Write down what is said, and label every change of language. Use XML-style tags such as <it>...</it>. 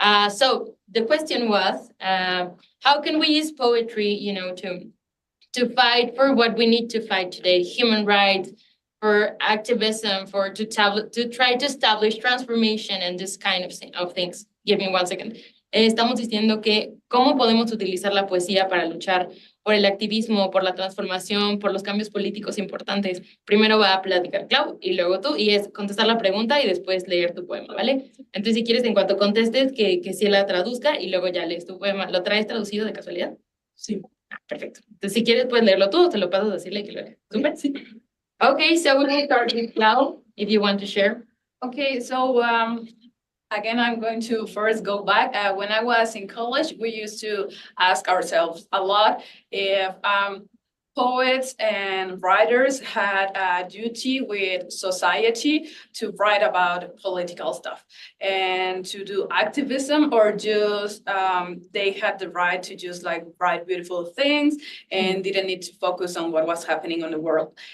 <en>So the question was, how can we use poetry, to fight for what we need to fight today, human rights, for activism, to try to establish transformation and this kind of things. Give me 1 second.</en> <es>Estamos diciendo que cómo podemos utilizar la poesía para luchar por el activismo, por la transformación, por los cambios políticos importantes. Primero va a platicar Clau y luego tú, y es contestar la pregunta y después leer tu poema, ¿vale? Entonces, si quieres, en cuanto contestes, que sí la traduzca y luego ya lees tu poema. ¿Lo traes traducido de casualidad? Sí. Perfecto. Entonces, si quieres, puedes leerlo tú o te lo paso a decirle que lo lea. ¿Súper? Sí.</es> <en>Okay, so we will start with Clau, if you want to share. Okay, so again, I'm going to first go back. When I was in college, we used to ask ourselves a lot if poets and writers had a duty with society to write about political stuff and to do activism, or just they had the right to just like write beautiful things and didn't need to focus on what was happening on the world.</en>